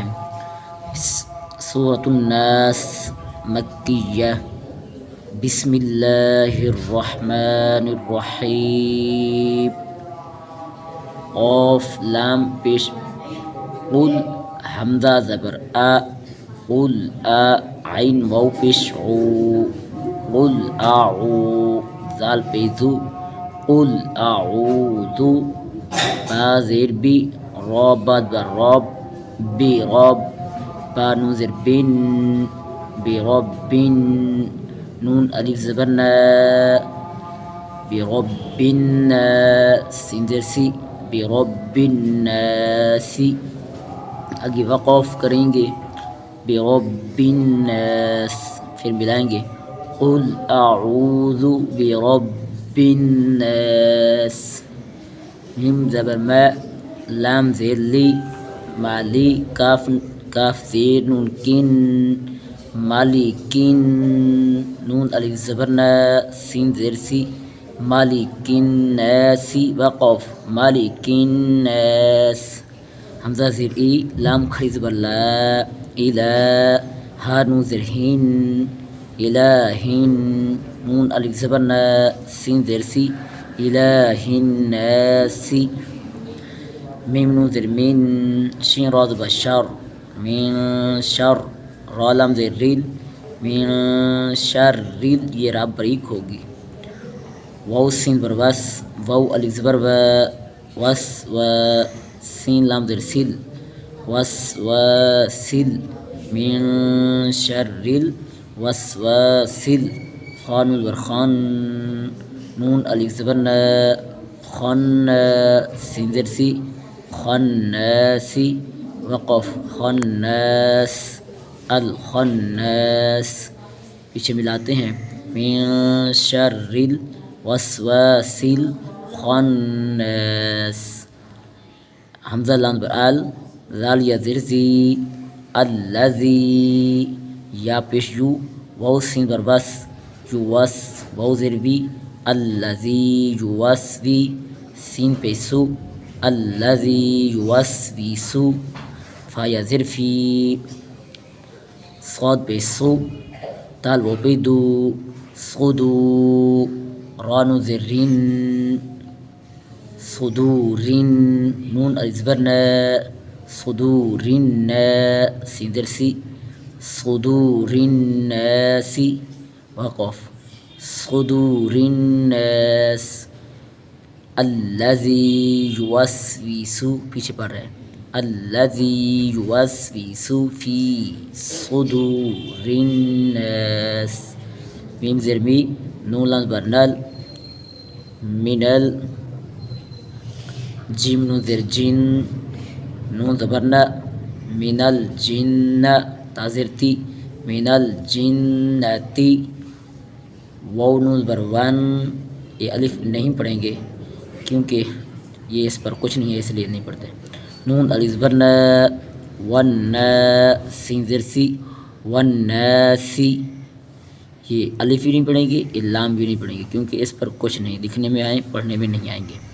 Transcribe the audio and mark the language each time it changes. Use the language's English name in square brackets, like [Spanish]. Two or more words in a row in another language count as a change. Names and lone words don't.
[Arabic] سورۃ الناس مکیہ۔ بسم اللہ الرحمن الرحیم۔ [Urdu] قاف لام پیش قل حمزہ زبر آ، قل آ عین واو پیش عو، قل اعو زال پیزو، قل اعوذ با زیر بی، را باد بر راب، بی راب با نون زیر بن، بی راب بن نون الف زبر نا، بی رب سین زیر سی، بی رب الناسی۔ آگے وقف کریں گے، [Arabic] بی رب الناس، [Urdu] پھر ملائیں گے، [Arabic] قل اعوذ برب الناس۔ [Urdu] میم زبر ما، لام زیر لی، مالی کاف زیر نون کن، مالکن نون الف زبر نا، سین زیر سی، مالکن ناسی، وقف مالکن ناس۔ حمزہ زیر ای، لام کھڑی زبر لا، الہ ہا نون زیر ہن، الہن نون الف زبر نا، سین زیر سی، الہ الناسی۔ میم نون زیر من، شین را زبر شر، من شر، را لام زیر ریل، من شر ریل، یہ را بریک ہوگی۔ واو سین بر وس، واو الف زبر و، وس و، سین لام زیر سل، وس و سل، [Arabic] من شر الوسواس، [Urdu] خا نون زبر خان، نون الف زبر نا، خن سین زیر سی، خناسی، وقف خناس، الخناس۔ پیچھے ملاتے ہیں، [Arabic] من شر الوسواس الخناس۔ [Urdu] حمزہ لام زبر ال، زال یا زیر زی، الذی، یا پیش یو، واو سین بر وس، یو وس، واو زیر وی، الذی یوسوی، سین پیش سو، الذی یوسوسو، فا یا زیر فی، صاد پیش سو، دال واو پی دو، صدو، را نون زیر رین، صدورن نون الف زبر نا، صدورن سین زیر سی، صدورناسی، وقف صدورناس۔ [Arabic] الذی یوسوس، [Urdu] پیچھے پڑھ رہے ہیں، [Arabic] الذی یوسوس فی صدور الناس۔ [Urdu] میم زیر می، نون لام زبر نل، منل، جیم نون زیر جن، نون زبر نا، [Arabic] من الجن، [Urdu] تا زیر تی، من الجنتی، واو نون زبر ون، یہ الف نہیں پڑھیں گے کیونکہ یہ اس پر کچھ نہیں ہے، اس لیے نہیں پڑھتے۔ نون الف زبر نا، ونّا سین زیر سی، والناسی، یہ الف بھی نہیں پڑھیں گے، یہ لام بھی نہیں پڑھیں گے کیونکہ اس پر کچھ نہیں، دکھنے میں آئیں پڑھنے میں نہیں آئیں گے۔